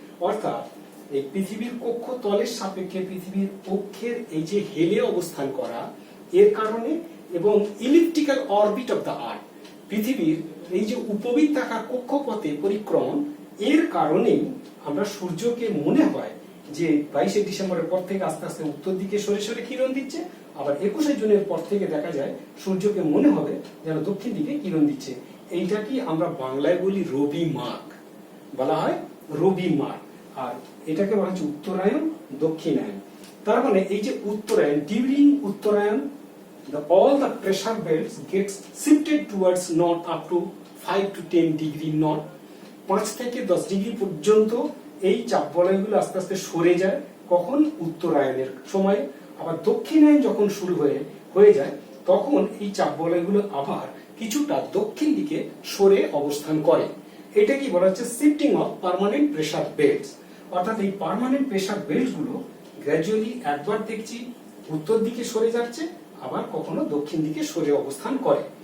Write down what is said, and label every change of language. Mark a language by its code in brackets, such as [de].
[bn] অর্থাৎ এই পৃথিবীর কক্ষ তলের সাপেক্ষে পৃথিবীর অক্ষের এই যে হেলে অবস্থান করা, এর কারণে এবং elliptical orbit of the earth, পৃথিবীর এই যে উপবৃত্তাকার কক্ষপথে পরিক্রমণ, এর কারণেই আমরা সূর্যকে মনে হয় যে 22শে ডিসেম্বরের পর থেকে আস্তে আস্তে উত্তর দিকে সরে সরে কিরণ দিচ্ছে, আবার 21শে জুনের পর থেকে দেখা যায় সূর্যকে মনে হবে যেন দক্ষিণ দিকে কিরণ দিচ্ছে। এইটা কি আমরা বাংলায় বলি রবি মাঘ, বলা হয় রবি মাঘ, আর এটাকে বলা হচ্ছে উত্তরায়ণ দক্ষিণায়ন। তার মানে এই যে উত্তরায়ণ, [en] During Uttarayan all the pressure belts gets shifted towards north up to 5 to 10 degree north। [bn] 5 থেকে 10 ডিগ্রি পর্যন্ত এই চাপ বলয়গুলো আস্তে আস্তে সরে যায়। কখন? উত্তরায়ণের সময়। আবার দক্ষিণায়ন যখন শুরু হয়ে যায় তখন এই চাপ বলয়গুলো আবার কিছুটা দক্ষিণ দিকে সরে অবস্থান করে। এটা কি বলা হচ্ছে shifting of permanent pressure belts. অর্থাৎ এই পার্মানেন্ট প্রেসার বেল্ট গুলো গ্র্যাজুয়ালি একবার দেখছি উত্তর দিকে সরে যাচ্ছে, আবার কখনো দক্ষিণ দিকে সরে অবস্থান করে।